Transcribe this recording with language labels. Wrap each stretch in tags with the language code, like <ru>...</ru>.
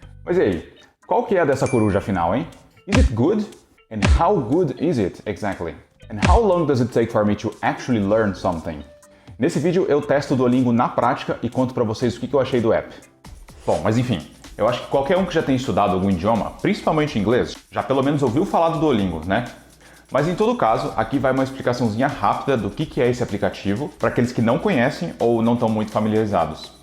<pt>Mas e aí, qual que é a dessa coruja afinal, hein?</pt> <en>Is it good? And how good is it exactly? And how long does it take for me to actually learn something?</en> <pt>Nesse vídeo eu testo o Duolingo na prática e conto pra vocês o que eu achei do app. Bom, mas enfim, eu acho que qualquer um que já tenha estudado algum idioma, principalmente inglês, já pelo menos ouviu falar do Duolingo, né? Mas em todo caso, aqui vai uma explicaçãozinha rápida do que é esse aplicativo para aqueles que não conhecem ou não estão muito familiarizados.</pt>